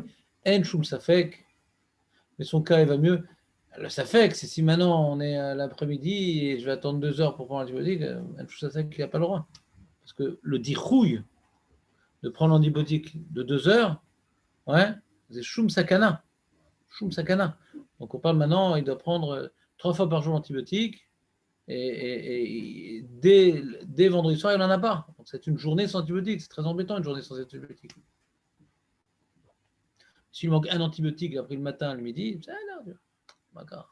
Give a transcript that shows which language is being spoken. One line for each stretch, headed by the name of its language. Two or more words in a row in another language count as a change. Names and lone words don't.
Hebrew: אין שום ספק,
French: mais son cas, il va mieux. Le safek, c'est si maintenant on est à l'après-midi et je vais attendre 2 heures pour prendre l'antibiotique,
Hebrew: אין שום ספק,
French: il n'a pas le droit. Parce que le dirouille de prendre l'antibiotique de 2 heures, ouais, c'est
Hebrew: שום סכנה. שום סכנה.
French: Donc on parle maintenant, il doit prendre 3 fois par jour l'antibiotique et dès vendredi soir, il n'en a pas. Donc c'est une journée sans antibiotique. C'est très embêtant une journée sans antibiotique. S'il manque un antibiotique, il a pris le matin, le midi, c'est d'accord.